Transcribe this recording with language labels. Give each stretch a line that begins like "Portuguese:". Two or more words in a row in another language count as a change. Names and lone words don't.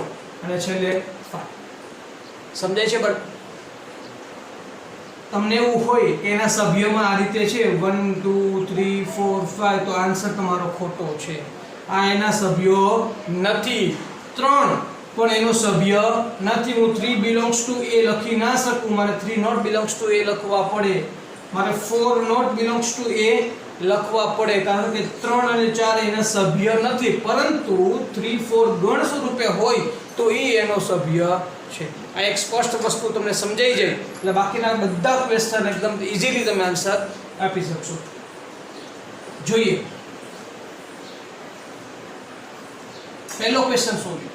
Gujarati: અને છેલ્લે 5. સમજાય છે? બટ તમને એવું હોય કે એના સભ્યમાં આ રીતે છે 1 2 3 4 5 તો આન્સર તમારો ખોટો છે. આ એના સભ્યો નથી. 3 પણ એનો સભ્ય નથી. હું 3
English: belongs to A
Gujarati: લખી ના શકું. મારે 3
English: not belongs to A
Gujarati: લખવા પડે. મારે 4
English: not belongs to A
Gujarati: લખવા પડે, કારણ કે 3 અને 4 એના સભ્ય નથી. પરંતુ 3 4 ગણ સ્વરૂપે હોય તો એ એનો સભ્ય છે. આ એક સ્પષ્ટ વસ્તુ તમને સમજાઈ જાય એટલે બાકીના બધા ક્વેશ્ચન એકદમ ઈઝીલી તમે આન્સર આપી શકશો. જોઈએ પહેલો ક્વેશ્ચન શું છે?